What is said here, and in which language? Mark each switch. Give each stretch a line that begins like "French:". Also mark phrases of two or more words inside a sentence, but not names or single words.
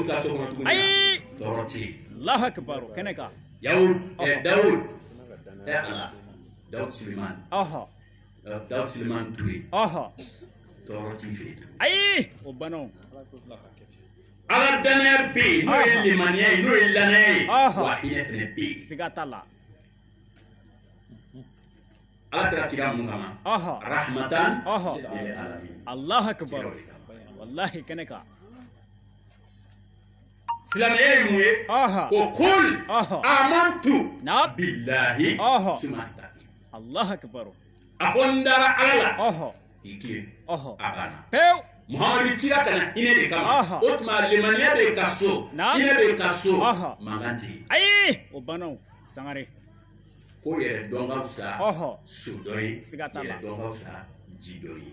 Bambara: ta so kɔnɔ tuguni ayi tɔɔrɔ tɛ yen
Arabic: الله أكبر
Bambara: kɛnɛ kan Dawud Ala Dawud Suleman Dawud Suleman Ture tɔɔrɔ t'i fɛ yen ayi o banna Ala danaya bɛ yen n'o ye limaniya ye n'o ye lanaya ye wa hinɛ fɛnɛ bɛ yen siga t'a la Ala kɛra tigɛ mun kama
Arabic: رحمة للعالمين الله أكبر
Bambara: wallahi kanaka silamɛya ye mun ye ko
Arabic: قل آمنت بالله ثم استقم الله أكبر
Bambara: a ko n dara ala la i tilen a banna muhamadu cira ka na hinɛ de kama o tuma limaniya bɛ ka so hinɛ bɛ ka so mankan tɛ yen ayi o bannaw Sangare ko yɛrɛ dɔn ka fisa so dɔ ye yɛrɛ dɔn ka fisa ji dɔ ye